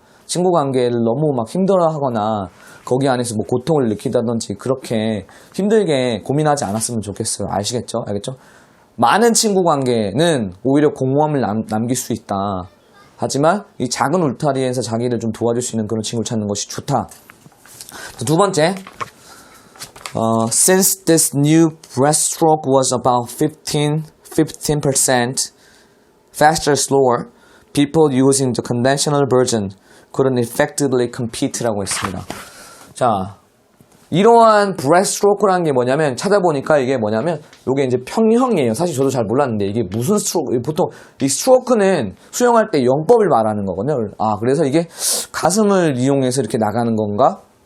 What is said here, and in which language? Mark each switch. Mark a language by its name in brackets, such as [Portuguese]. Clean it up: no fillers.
[Korean] 친구 관계를 너무 막 힘들어하거나 거기 안에서 뭐 고통을 느낀다든지 그렇게 힘들게 고민하지 않았으면 좋겠어요. 아시겠죠? 알겠죠? 많은 친구 관계는 오히려 공허함을 남길 수 있다. 하지만 이 작은 울타리에서 자기를 좀 도와줄 수 있는 그런 친구를 찾는 것이 좋다. 두 번째, [English] since this new breaststroke was about 15% faster, slower, people using the conventional version couldn't effectively compete [Korean] 라고 했습니다. 자, 이러한 breaststroke라는 게 뭐냐면 찾아보니까 이게 뭐냐면 이게 이제 평형이에요. 사실 저도 잘 몰랐는데 이게 무슨 스트로크, 보통 이 스트로크는 수영할 때 영법을 말하는 거거든요. 그래서 이게 가슴을 이용해서 이렇게 나가는 건가?